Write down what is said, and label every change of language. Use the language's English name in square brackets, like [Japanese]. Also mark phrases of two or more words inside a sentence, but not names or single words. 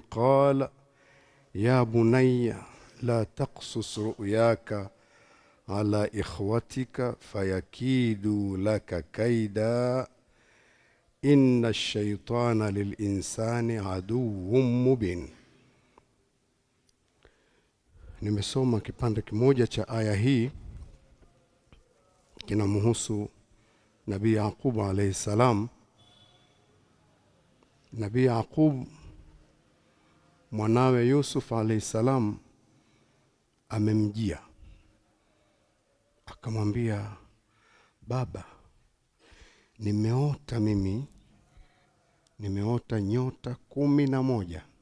[Arabic] قال: يا بني لا تقصص رؤياك على إخوتك فيكيدوا لك كيدا إن الشيطان للإنسان عدو مبين. [Swahili] Nimesoma kipande kimoja cha aya hii kinamhusu Nabii Yaqub [Arabic] عليه السلام. [Swahili] Nabii Yaqub mwanawe Yusuf [Arabic] عليه السلام [Swahili] amemjia akamwambia, baba, nimeota nyota 11.